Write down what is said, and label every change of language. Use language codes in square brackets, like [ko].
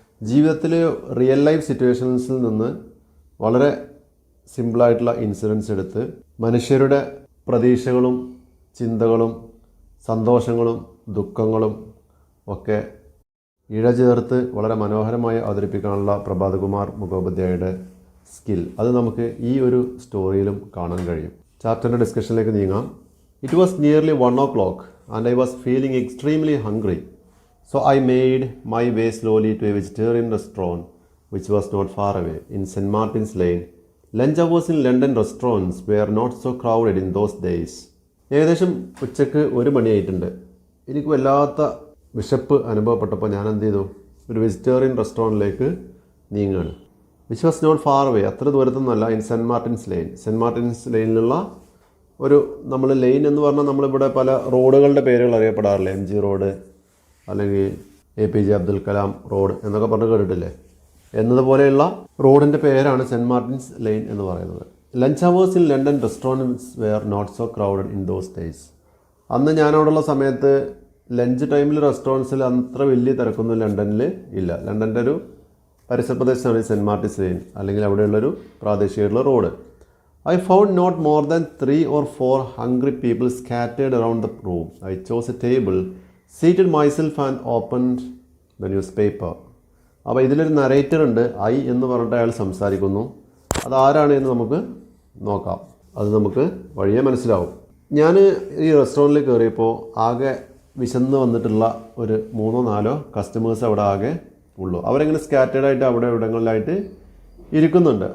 [ml] ജീവിതത്തിൽ real life സിറ്റുവേഷൻസിൽ നിന്ന് വളരെ സിമ്പിളായിട്ടുള്ള ഇൻസിഡൻസ് എടുത്ത് മനുഷ്യരുടെ പ്രതീക്ഷകളും ചിന്തകളും സന്തോഷങ്ങളും ദുഃഖങ്ങളും ഒക്കെ ഇഴചേർത്ത് വളരെ മനോഹരമായി അവതരിപ്പിക്കാനുള്ള പ്രഭാത് കുമാർ മുഖോപാധ്യായയുടെ സ്കിൽ അത് നമുക്ക് ഈ ഒരു സ്റ്റോറിയിലും കാണാൻ കഴിയും. ചാപ്റ്ററിൻ്റെ ഡിസ്കഷനിലേക്ക് നീങ്ങാം. [en] It was nearly 1 o'clock and I was feeling extremely hungry. So I made my way slowly to a vegetarian restaurant which was not far away in St. Martin's Lane. Lunch hours in London restaurants were not so crowded in those days. [ml] ഏകദേശം ഉച്ചക്ക് 1 മണിയായിട്ടുണ്ട്. എനിക്ക് വല്ലാത്ത വിശപ്പ് അനുഭവപ്പെട്ടപ്പോൾ ഞാൻ എന്ത് ചെയ്തു? ഒരു vegetarian റെസ്റ്റോറൻറ്റിലേക്ക് നീങ്ങുകയാണ്. [en] which was not far away, [ml] അത്ര ദൂരത്തൊന്നുമല്ല. [en] In Saint Martin's Lane. [ml] Cent Martin's ലൈനിലുള്ള ഒരു നമ്മൾ ലൈൻ എന്ന് പറഞ്ഞാൽ നമ്മളിവിടെ പല റോഡുകളുടെ പേരുകൾ അറിയപ്പെടാറില്ലേ? MG റോഡ് അല്ലെങ്കിൽ APJ അബ്ദുൽ കലാം റോഡ് എന്നൊക്കെ പറഞ്ഞ് കേട്ടിട്ടില്ലേ? എന്നതുപോലെയുള്ള റോഡിൻ്റെ പേരാണ് സെൻറ്റ് മാർട്ടിൻസ് ലൈൻ എന്ന് പറയുന്നത്. [en] Lunch hours in London restaurants were not so crowded in those days. [ml] അന്ന് ഞാനവിടെയുള്ള സമയത്ത് ലഞ്ച് ടൈമിൽ റെസ്റ്റോറൻറ്റ്സിൽ അത്ര വലിയ തിരക്കൊന്നും ലണ്ടനിൽ ഇല്ല. ലണ്ടൻ്റെ ഒരു പരിസര പ്രദേശമാണ് സെൻറ്റ് മാർട്ടിൻസ് ലൈൻ, അല്ലെങ്കിൽ അവിടെയുള്ളൊരു പ്രാദേശികമായിട്ടുള്ള road. [en] I found not more than 3 or 4 hungry people scattered around the room. I chose a table, seated myself and opened the newspaper. [ml] അപ്പോൾ ഇതിലൊരു നരേറ്റർ ഉണ്ട്. ഐ എന്ന് പറഞ്ഞിട്ട് അയാൾ സംസാരിക്കുന്നു. അതാരാണ് എന്ന് നമുക്ക് നോക്കാം. അത് നമുക്ക് വഴിയെ മനസ്സിലാവും. ഞാൻ ഈ റെസ്റ്റോറൻറ്റിൽ കയറിയപ്പോൾ ആകെ വിശന്ന് വന്നിട്ടുള്ള ഒരു 3-4 കസ്റ്റമേഴ്സ് അവിടെ ആകെ ഉള്ളൂ. അവരെങ്ങനെ സ്കാറ്റേഡായിട്ട് അവിടെ ഇവിടങ്ങളിലായിട്ട് ഇരിക്കുന്നുണ്ട്.